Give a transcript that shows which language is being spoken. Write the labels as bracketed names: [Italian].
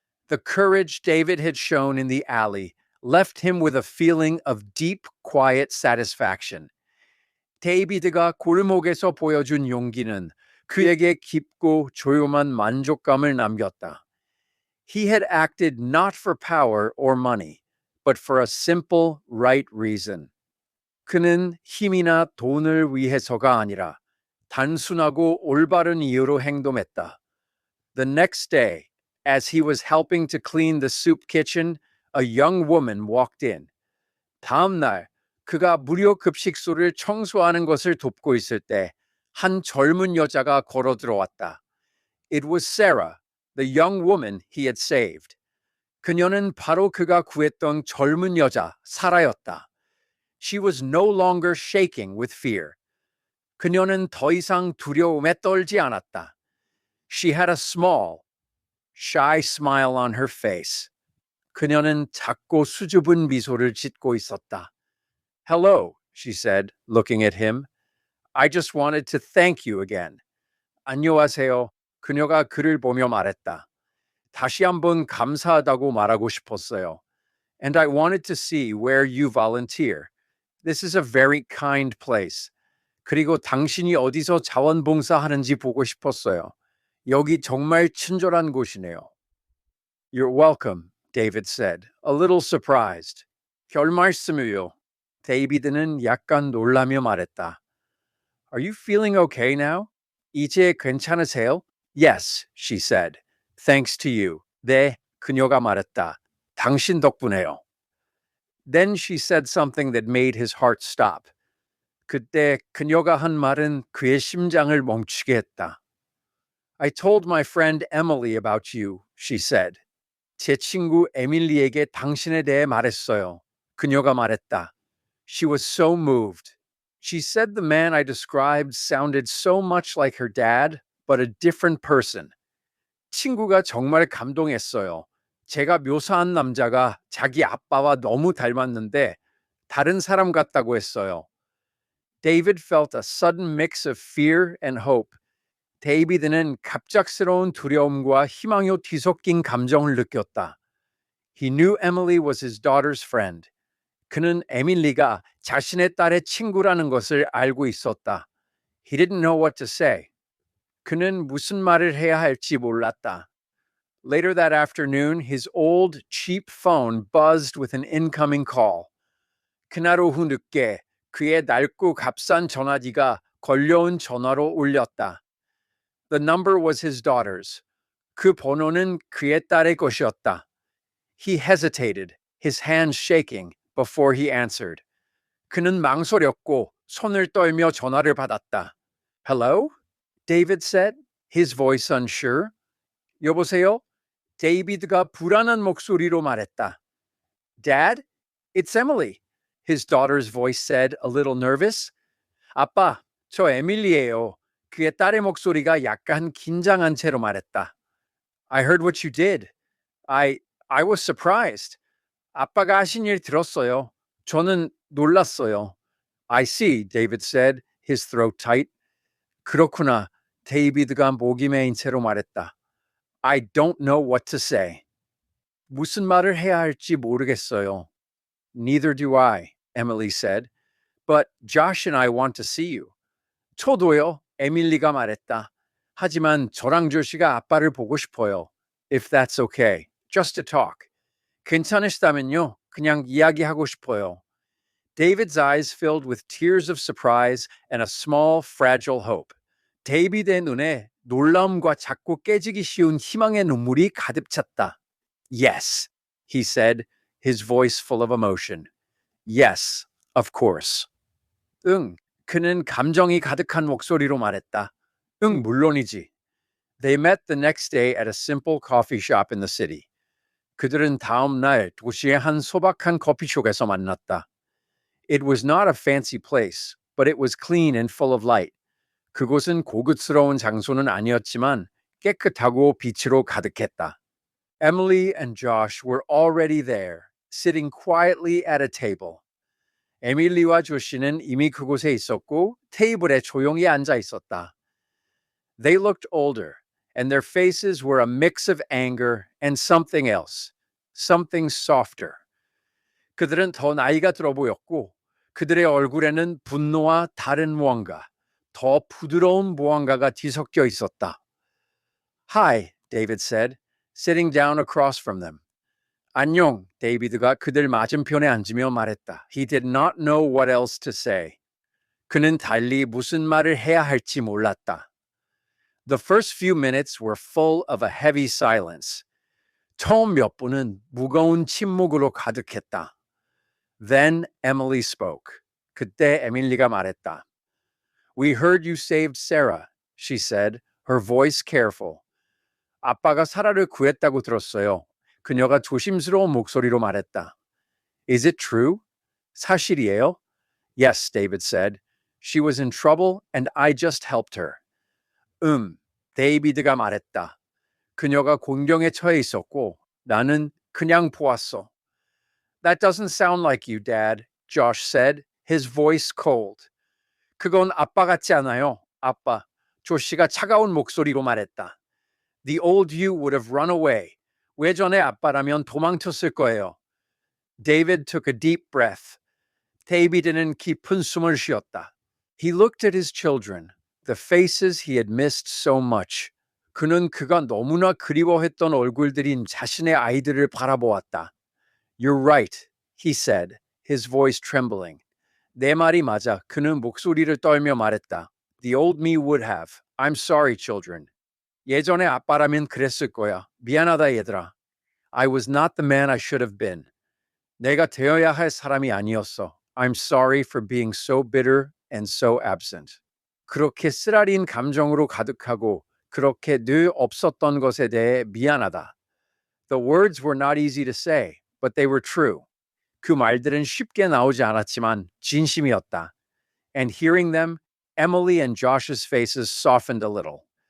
[English] The courage David had shown in the alley left him with a feeling of deep, quiet satisfaction. [Korean] 데이비드가 골목에서 보여준 용기는 그에게 깊고 조용한 만족감을 남겼다. [English] He had acted not for power or money, but for a simple, right reason. [Korean] 그는 힘이나 돈을 위해서가 아니라 단순하고 올바른 이유로 행동했다. [English] The next day, as he was helping to clean the soup kitchen, a young woman walked in. [Korean] 다음 날, 그가 무료 급식소를 청소하는 것을 돕고 있을 때, 한 젊은 여자가 걸어 들어왔다. [English] It was Sarah, the young woman he had saved. [Korean] 그녀는 바로 그가 구했던 젊은 여자, 사라였다. [English] She was no longer shaking with fear. [Korean] 그녀는 더 이상 두려움에 떨지 않았다. [English] She had a small, shy smile on her face. [Korean] 그녀는 작고 수줍은 미소를 짓고 있었다. [English] Hello, she said, looking at him. I just wanted to thank you again. [Korean] 안녕하세요. 그녀가 그를 보며 말했다. 다시 한번 감사하다고 말하고 싶었어요. [English] And I wanted to see where you volunteer. This is a very kind place. [Korean] 그리고 당신이 어디서 자원봉사하는지 보고 싶었어요. 여기 정말 친절한 곳이네요. [English] You're welcome, David said, a little surprised. [Korean] 별 말씀을요. 데이비드는 약간 놀라며 말했다. [English] Are you feeling okay now? [Korean] 이제 괜찮으세요? [English] Yes, she said. Thanks to you. [Korean] 네, 그녀가 말했다. 당신 덕분에요. [English] Then she said something that made his heart stop. [Korean] 그때 그녀가 한 말은 그의 심장을 멈추게 했다. [English] I told my friend Emily about you, she said. [Korean] 제 친구 에밀리에게 당신에 대해 말했어요. 그녀가 말했다. [English] She was so moved. She said the man I described sounded so much like her dad, but a different person. [Korean] 친구가 정말 감동했어요. 제가 묘사한 남자가 자기 아빠와 너무 닮았는데 다른 사람 같다고 했어요. [English] David felt a sudden mix of fear and hope. [Korean] 데이비드는 갑작스러운 두려움과 희망이 뒤섞인 감정을 느꼈다. [English] He knew Emily was his daughter's friend. [Korean] 그는 에밀리가 자신의 딸의 친구라는 것을 알고 있었다. [English] He didn't know what to say. [Korean] 그는 무슨 말을 해야 할지 몰랐다. [English] Later that afternoon, his old, cheap phone buzzed with an incoming call. [Korean] 그날 오후 늦게 그의 낡고 값싼 전화기가 걸려온 전화로 울렸다. [English] The number was his daughter's. [Korean] 그 번호는 그의 딸의 것이었다. [English] He hesitated, his hands shaking, before he answered. [Korean] 그는 망설였고 손을 떨며 전화를 받았다. [English] Hello? David said, his voice unsure. [Korean] 여보세요? 데이비드가 불안한 목소리로 말했다. [English] Dad? It's Emily. His daughter's voice said, a little nervous. [Korean] 아빠, 저 에밀리예요. 그의 딸의 목소리가 약간 긴장한 채로 말했다. [English] I heard what you did. I was surprised. [Korean] 아빠가 하신 일 들었어요. 저는 놀랐어요. [English] I see, David said, his throat tight. [Korean] 그렇구나. 데이비드가 목이 메인 채로 말했다. [English] I don't know what to say. [Korean] 무슨 말을 해야 할지 모르겠어요. [English] Neither do I, Emily said. But Josh and I want to see you. [Korean] 저도요, 에밀리가 말했다. 하지만 저랑 조시가 아빠를 보고 싶어요. [English] If that's okay, just to talk. [Korean] 괜찮으시다면요, 그냥 이야기하고 싶어요. [English] David's eyes filled with tears of surprise and a small, fragile hope. [Korean] 데이비드의 눈에 놀라움과 작고 깨지기 쉬운 희망의 눈물이 가득 찼다. [English] Yes, he said, his voice full of emotion. Yes, of course. [Korean] 응, 그는 감정이 가득한 목소리로 말했다. 응, 물론이지. [English] They met the next day at a simple coffee shop in the city. [Korean] 그들은 다음 날 도시의 한 소박한 커피숍에서 만났다. [English] It was not a fancy place, but it was clean and full of light. [Korean] 그곳은 고급스러운 장소는 아니었지만 깨끗하고 빛으로 가득했다. [English] Emily and Josh were already there, sitting quietly at a table. [Korean] 에밀리와 조시는 이미 그곳에 있었고 테이블에 조용히 앉아 있었다. [English] They looked older, and their faces were a mix of anger and something else, something softer. [Korean] 그들은 더 나이가 들어 보였고 그들의 얼굴에는 분노와 다른 무언가, 더 부드러운 무언가가 뒤섞여 있었다. [English] Hi, David said, sitting down across from them. [Korean] 안녕, 데이비드가 그들 맞은편에 앉으며 말했다. [English] He did not know what else to say. [Korean] 그는 달리 무슨 말을 해야 할지 몰랐다. [English] The first few minutes were full of a heavy silence. [Korean] 처음 몇 분은 무거운 침묵으로 가득했다. [English] Then Emily spoke. [Korean] 그때 에밀리가 말했다. [English] We heard you saved Sarah, she said, her voice careful. [Korean] 아빠가 사라를 구했다고 들었어요. 그녀가 조심스러운 목소리로 말했다. [English] Is it true? [Korean] 사실이에요? [English] Yes, David said. She was in trouble and I just helped her. [Korean] 데이비드가 말했다. 그녀가 곤경에 처해 있었고 나는 그냥 보았어. [English] That doesn't sound like you, Dad, Josh said, his voice cold. [Korean] 그건 아빠 같지 않아요, 아빠. 조시가 차가운 목소리로 말했다. [English] The old you would have run away. [Korean] 외전의 아빠라면 도망쳤을 거예요. [English] David took a deep breath. [Korean] 데이비드는 깊은 숨을 쉬었다. [English] He looked at his children, the faces he had missed so much. [Korean] 그는 그가 너무나 그리워했던 얼굴들인 자신의 아이들을 바라보았다. [English] You're right, he said, his voice trembling. [Korean] 내 말이 맞아. 그는 목소리를 떨며 말했다. [English] The old me would have. I'm sorry, children. [Korean] 예전의 아빠라면 그랬을 거야. 미안하다, 얘들아. [English] I was not the man I should have been. [Korean] 내가 되어야 할 사람이 아니었어. [English] I'm sorry for being so bitter and so absent. [Korean] 그렇게 쓰라린 감정으로 가득하고 그렇게 늘 없었던 것에 대해 미안하다. [English] The words were not easy to say, but they were true. [Korean] 그 말들은 쉽게 나오지 않았지만 진심이었다. [English] And hearing them, Emily and Josh's faces softened a little.